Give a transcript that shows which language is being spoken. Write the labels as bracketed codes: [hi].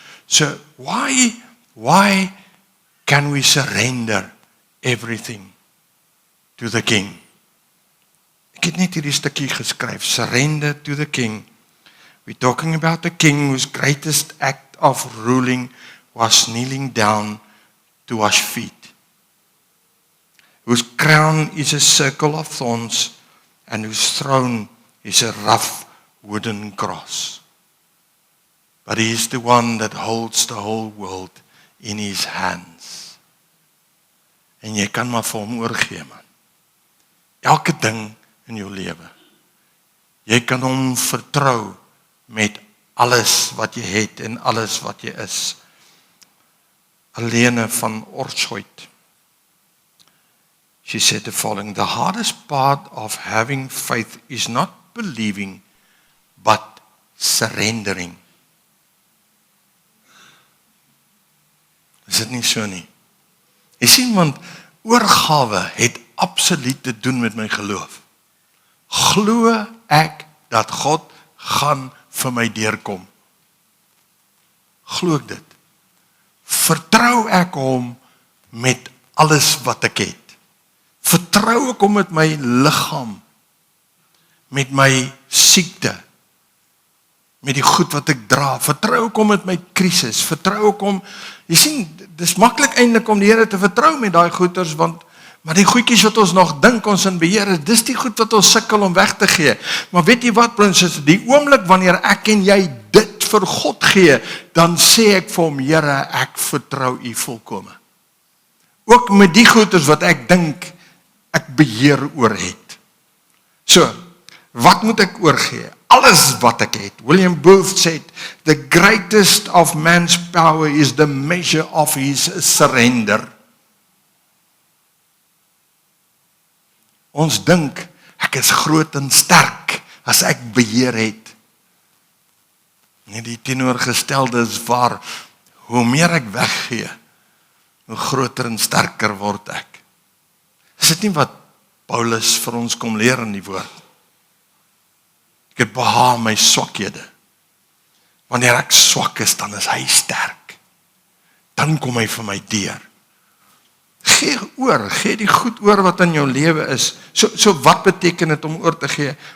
[en] So why can we surrender everything to the King? [af] Ek het net hierdie stukkie geskryf, [en] surrender to the King. We're talking about the King whose greatest act of ruling was kneeling down to wash feet, whose crown is a circle of thorns, and whose throne is a rough wooden cross. But he is the one that holds the whole world in his hands. [af] En jy kan maar vir hom oorgee, man. Elke ding in jou lewe. Jy kan hom vertrou met alles wat jy het en alles wat jy is. Alene van Orshout. [en] She said the following: the hardest part of having faith is not believing, but surrendering. [af] Is dit nie so nie? Jy sien, want oorgawe het absoluut te doen met my geloof. Glo ek dat God gaan vir my deurkom? Glo ek dit? Vertrou ek hom met alles wat ek het? Vertrou ek hom met my liggaam, met my siekte, met die goed wat ek dra? Vertrou ek hom met my krisis? Vertrou ek hom? Jy sien, dis maklik eintlik om die Here te vertrou met daai goeders, maar die goedjies wat ons nog dink ons in beheer is, dis die goed wat ons sukkel om weg te gee. Maar weet jy wat, prinses, die oomblik wanneer ek en jy dit vir God gee, dan sê ek vir hom, Here, ek vertrou U volkome. Ook met die goeders wat ek dink ek beheer oor het. So, wat moet ek oorgee? Alles wat ek het. [en] William Booth said, the greatest of man's power is the measure of his surrender. [af] Ons dink, ek is groot en sterk as ek beheer het. Nee, die teenoorgestelde is waar. Hoe meer ek weggee, hoe groter en sterker word ek. Is dit nie wat Paulus vir ons kom leer in die woord? Ek het behaag my swakhede. Wanneer ek swak is, dan is hy sterk. Dan kom hy vir my deur. Gee die goed oor wat in jou lewe is. So wat beteken dit om oor te gee?